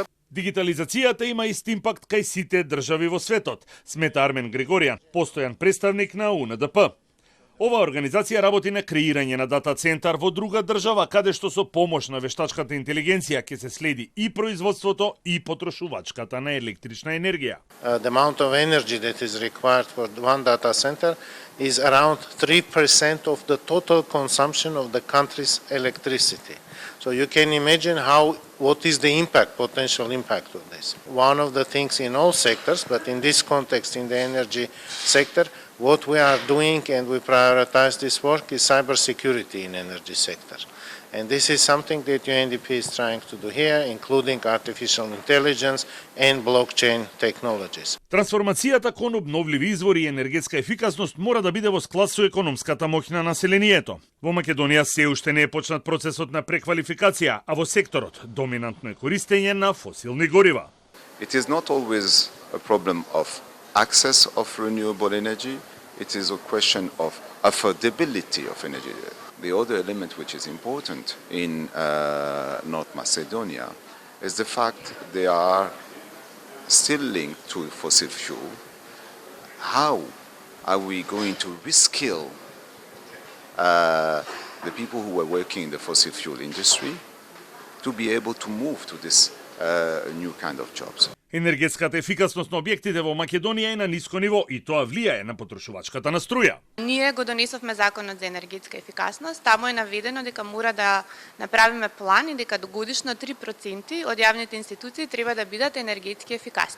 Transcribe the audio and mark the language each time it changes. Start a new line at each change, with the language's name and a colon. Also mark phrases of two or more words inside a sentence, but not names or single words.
Macedonian: Дигитализацијата има ист импакт кај сите држави во светот, смета Армен Григоријан, постојан представник на УНДП. Ова организација работи на креирање на дата центар во друга држава, каде што со помош на вештачката интелигенција ќе се следи и производството и потрошувачката на електрична енергија.
English: The amount of energy that is required for one data center is around 3% of the total consumption of the country's electricity. So you can imagine what is the potential impact of this. One of the things in all sectors, but in this context, in the energy sector, what we are doing and we prioritize this work is cybersecurity in energy sector. And this is something that UNDP is trying to do here, including artificial intelligence and blockchain technologies.
Macedonian: Трансформацијата кон обновливи извори и енергетска ефикасност мора да биде во склад со економската моќ на населението. Во Македонија се уште не е почнат процесот на преквалификација, а во секторот доминантно е користење на фосилни горива. It is not always a problem of access of renewable energy, it is a question of affordability of energy. The other element which is important in North Macedonia is the fact they are still linked to fossil fuel. How are we going to reskill the people who are working in the fossil fuel industry to be able to move to this new kind of jobs? Енергетската ефикасност на објектите во Македонија е на ниско ниво и тоа влијае на потрошувачката на струја. Ние го донесовме законот за енергетска ефикасност, таму е наведено дека мора да направиме план и дека годишно 3% од јавните институции треба да бидат енергетски ефикасни.